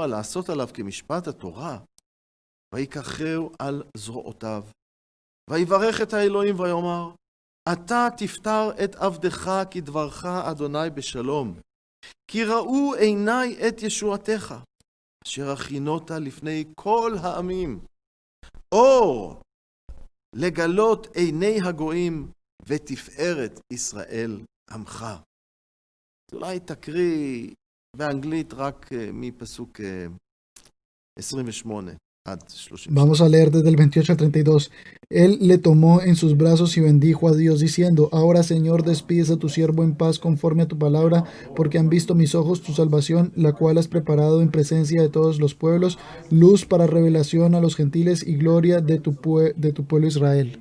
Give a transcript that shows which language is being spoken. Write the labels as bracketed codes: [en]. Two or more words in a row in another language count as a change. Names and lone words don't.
[he] לעשות עליו כמשפט התורה, ויקחהו על זרועותיו, ויברך את האלוהים ויאמר, אתה תפטר את עבדך כדברך אדוני בשלום, כי ראו עיני את ישועתך, אשר הכינות לפני כל העמים, אור לגלות עיני הגויים ותפארת ישראל עמך. אולי תקריא באנגלית רק מפסוק 28 [es] Vamos a leer desde el 28 al 32. Él le tomó en sus brazos y bendijo a Dios diciendo: Ahora, Señor, despides a tu siervo en paz conforme a tu palabra, porque han visto mis ojos tu salvación, la cual has preparado en presencia de todos los pueblos, luz para revelación a los gentiles y gloria de tu pueblo Israel.